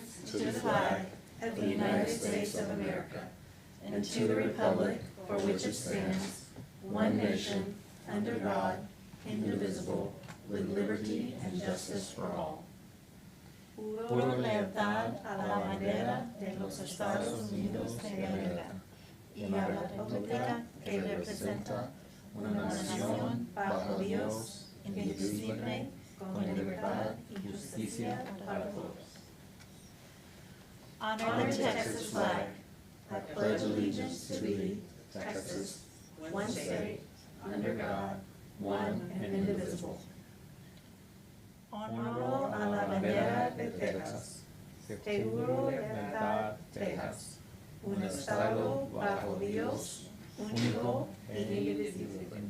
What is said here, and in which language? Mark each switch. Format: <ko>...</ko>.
<en>To the flag of the United States of America and to the republic for which it stands, one nation, under God, indivisible, with liberty and justice for all.</en> <es>Juro lealtad a la bandera de los Estados Unidos de América y a la república que representa una nación bajo Dios, indivisible, con libertad y justicia para todos.</es> <en>Honor the Texas flag. I pledge allegiance to thee, Texas, one state, under God, one and indivisible.</en> <es>Honro a la bandera de Texas. Te juro lealtad, Texas. Un estado bajo Dios, único e indivisible.</es>